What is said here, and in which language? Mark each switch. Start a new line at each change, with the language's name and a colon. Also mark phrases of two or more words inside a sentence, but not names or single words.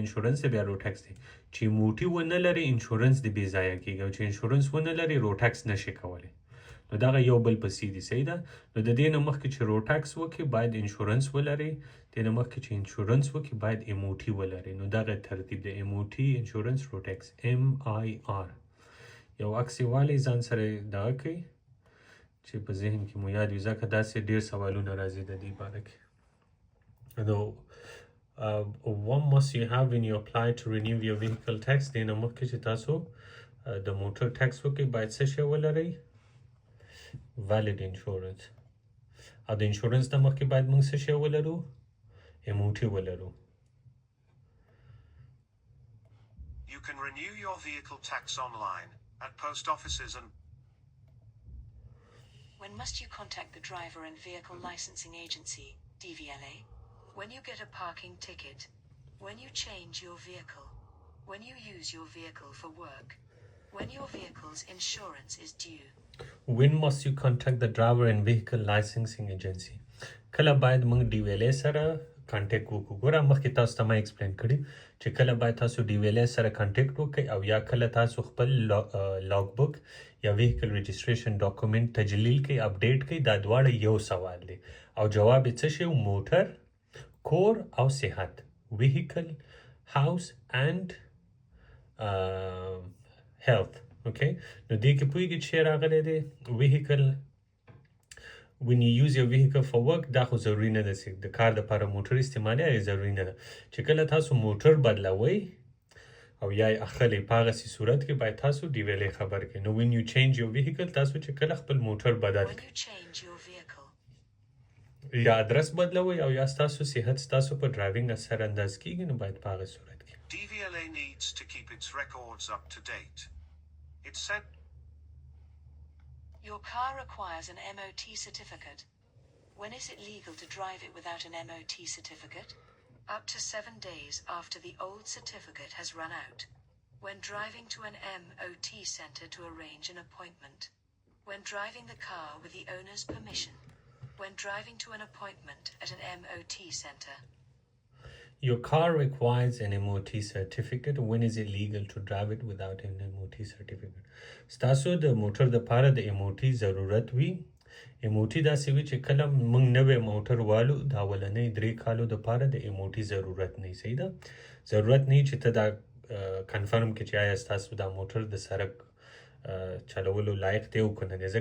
Pashto: انشورنس دی بیا روډ ټیکس دی چې ایموټي ونه لري انشورنس دې بې ځایه کېږي او چې انشورنس ونه لري روډ ټیکس نشي کولی نو دغه یو بل پسې دي صحیح ده نو د دې نه مخکې چې روډ ټیکس وکړي باید انشورنس ولري دې نه مخکې چې انشورنس وکړي باید ایموټي ولري نو دغه ترتیب دی
English: MOT insurance road tax
Pashto: MIR یو عکس یې والی ځان سره دغه کوي چې په ذهن کې مو یاد وي ځکه داسې ډېر سوالونه راځي د دې باره کې نو
English: what must you have when you apply to renew your vehicle tax دې نه مخکې چې تاسو د موټر ټیکس وکړئ باید څه شی ولرئ valid insurance او د انشورنس نه مخکې باید موږ څه شی ولرو ایموټي ولرو You can renew your vehicle tax online at post offices and When must you contact the driver and vehicle licensing agency, DVLA? When you get a parking ticket, when you change your vehicle, when you use your vehicle for work, when your vehicle's insurance is due. When must you contact the driver and vehicle licensing agency?
Pashto: کله باید موږ DVLA سره کانټیکټ وکړو ګوره مخکې تاسو ته ما ایکسپلین کړي چې کله باید تاسو DVLA سره کانټیکټ وکړئ او یا کله تاسو خپل
English: log book
Pashto: یا
English: vehicle registration document
Pashto: تجلیل کوي اپډیټ کوي دا دواړه یو سوال دی او جواب یې څه شی موټر کور او صحت
English: vehicle house and health okay
Pashto: نو دې کې پوهیږئ چې راغلی دی
English: vehicle when you use your vehicle for work
Pashto: دا خو ضروري نه ده چې د کار دپاره موټر استعمالي هغې ضروري نه ده چې کله تاسو موټر بدلوئ او یا یې اخلئ په هغسې صورت کې باید تاسو DVLA خبر کړئ نو
English: when you change your vehicle
Pashto: تاسو چې کله خپل موټر بدل
English: When
Pashto: کړئ
English: you change your vehicle,
Pashto: یا ادرس بدلوئ او یا ستاسو صحت ستاسو په ډرایوینګ اثر انداز کېږي نو باید په هغه صورت کې
English: DVLA needs to keep its records up to date. It's said your car requires an MOT certificate. When is it legal to drive it without an MOT certificate? Up to 7 days after the old certificate has run out. When driving to an MOT center to arrange an appointment. When driving the car with the owner's permission. When driving to an appointment at an MOT center. Your car requires an MOT certificate. When is it legal to drive it without an MOT certificate?
Pashto: ستاسو د موټر دپاره د MOT ضرورت وي MOT داسې وي چې کله موږ نوی موټر والو د اولنۍ 3 کالو دپاره د MOT ضرورت نه صحیح ده ضرورت نه چې ته دا کنفرم کړې چې آیا ستاسو دا موټر د سړک چلولو لایق دی او کنه دی